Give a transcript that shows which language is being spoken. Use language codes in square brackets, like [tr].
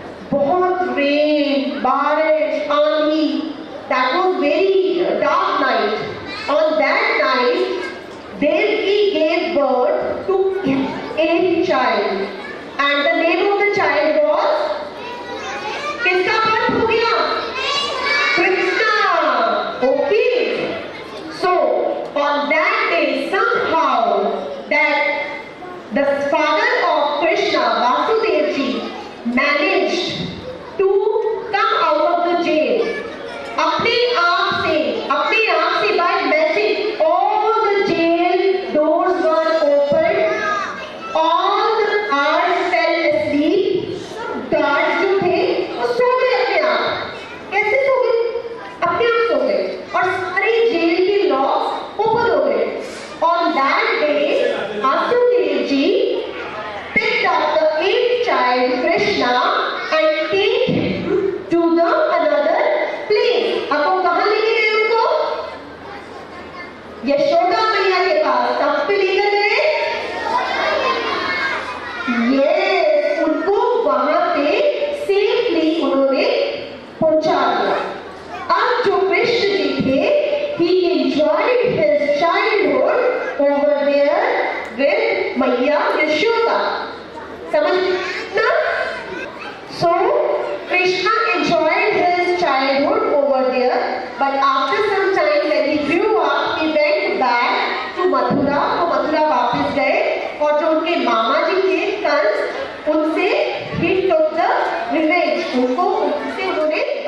[hi] बहुत rain, बारिश, आंधी. [en] That was very dark night. On that night, Devki gave birth to a child, and the name of the child was. [hi] किसका birth हो गया? [en] Krishna. Okay. So on that day, somehow that the father of Krishna, Vasudev ji, managed to come out of the jail. [hi] अपने आप से [en] by magic, all the jail doors were opened, all the guards fell asleep. [hi] Guards जो थे वो सो गए अपने आप. कैसे सो गए? अपने आप सो गए और सारे जेल के [en] locks open [hi] हो गए. [en] On that day, Vasudev ji picked up the eighth child Krishna and take him to the another place. [hi] अब वो कहाँ लेके गए उनको? यशोदा मैया के पास. कहाँ पे लेकर गए? Yes, उनको वहाँ पे safely उन्होंने पहुँचा दिया. अब जो कृष्ण जी थे, [en] he enjoyed his childhood over there with मैया यशोदा. [hi] समझ ना? [en] So Krishna enjoyed his childhood over there, but after some time when he grew up, he went back to Mathura. [hi] वो मथुरा वापस गए और जो उनके मामा जी थे कंस, उनसे [en] he took the revenge. [hi] उनसे उन्होंने